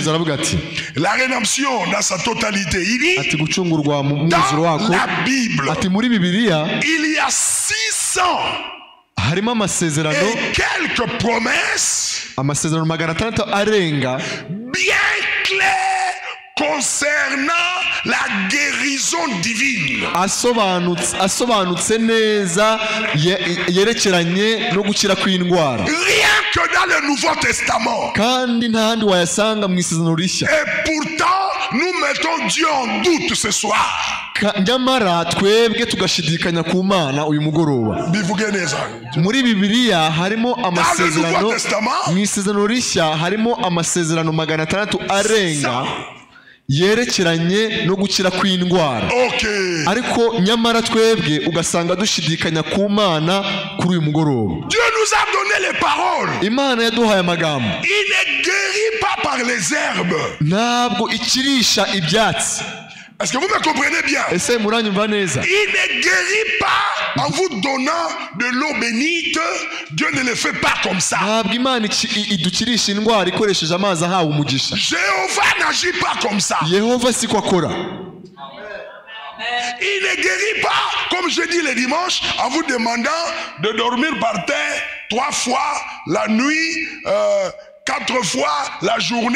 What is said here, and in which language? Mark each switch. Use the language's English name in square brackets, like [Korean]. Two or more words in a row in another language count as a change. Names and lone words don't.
[French] La rédemption dans sa totalité. Il dit, dans la Bible, il y a 600 et quelques promesses bien claires concernant la guérison divine. Rien que dans le Nouveau Testament. Et pourtant, nous mettons Dieu en doute ce soir. [Kinyarwanda] Muri Bibiliya harimo amasezerano rishya harimo amasezerano 600 arenga yerekeranye no gukira kw'indwara. Ariko nyamara twebwe ugasanga dushidikanya ku Mana kuri uyu mugoroba. [French] Dieu nous a donné les paroles. [Kinyarwanda] Imana yaduhaye amagambo. [French] Il ne guérit pas par les herbes. [Kinyarwanda] Ntabwo ikirisha ibyatsi. [French] Est-ce que vous me comprenez bien? Il ne guérit pas en vous donnant de l'eau bénite. Dieu ne le fait pas comme ça. Jéhovah n'agit pas comme ça. Il ne guérit pas, comme je dis le dimanche, en vous demandant de dormir par terre 3 fois la nuit, 4 fois la journée.